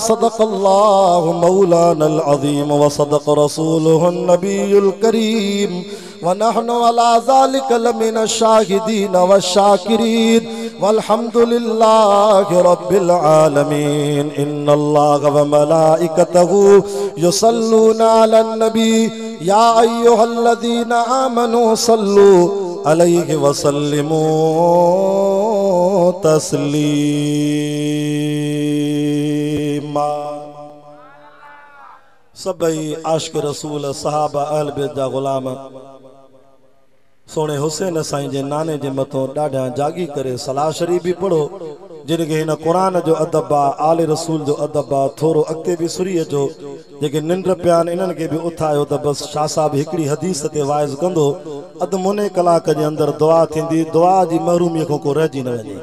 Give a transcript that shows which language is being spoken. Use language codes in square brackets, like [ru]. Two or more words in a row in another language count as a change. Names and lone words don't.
[ar] صدق الله مولانا العظيم وصدق رسوله النبي الكريم ونحن على ذلك لمن الشاهدين والشاكرين والحمد لله رب العالمين. إن الله وملائكته يصلون على النبي يا أيها الذين آمنوا صلوا عليه وسلموا تسليما. [sd] सबई आशिक रसूल सहाबा अहल बैत जा गुलाम सोने हुसैन साईं जे नाने जे मथों ॾाढा जागी करे सलाह शरीफ भी पढ़ो जिनके हिन कुरान जो अदब आ आले रसूल जो अदब आ थोरो अॻिते भी सुरीअ जो जेके निंड पिया आहिनि इन्हनि खे भी उथायो त बस शाह साहब हिकिड़ी हदीस ते वाइज़ कंदो अधु मुने कलाक जे अंदर दुआ थींदी दुआ जी महरूमीअ खां को रहिजी न वञे।